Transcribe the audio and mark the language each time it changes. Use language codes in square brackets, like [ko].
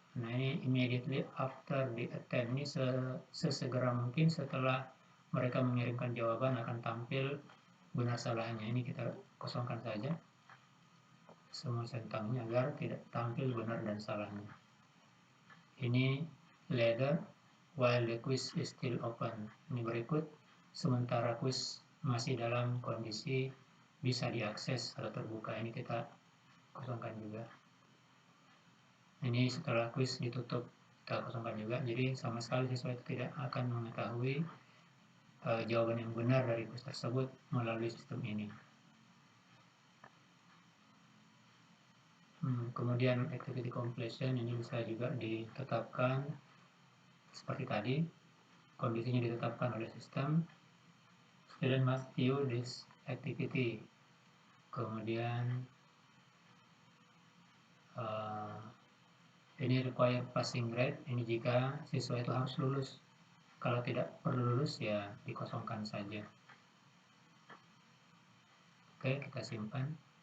[id] Nah ini [en] immediately after the attempt, [id] ini sesegera mungkin setelah mereka mengirimkan jawaban akan tampil benar salahnya. Ini kita kosongkan saja semua centangnya agar tidak tampil benar dan salahnya. [en] Ini later while the quiz is still open. [id] Ini berikut sementara quiz masih dalam kondisi bisa diakses atau terbuka. Ini kita kosongkan juga. Ini setelah quiz ditutup kita kosongkan juga. Jadi sama sekali siswa itu tidak akan mengetahui jawaban yang benar dari quiz tersebut melalui sistem ini. Kemudian activity completion ini bisa juga ditetapkan seperti tadi, kondisinya ditetapkan oleh sistem. [en] Student must view this activity. [id] Kemudian ini [en] require passing grade, [id] ini jika siswa itu harus lulus. Kalau tidak perlu lulus ya dikosongkan saja. Oke, kita simpan.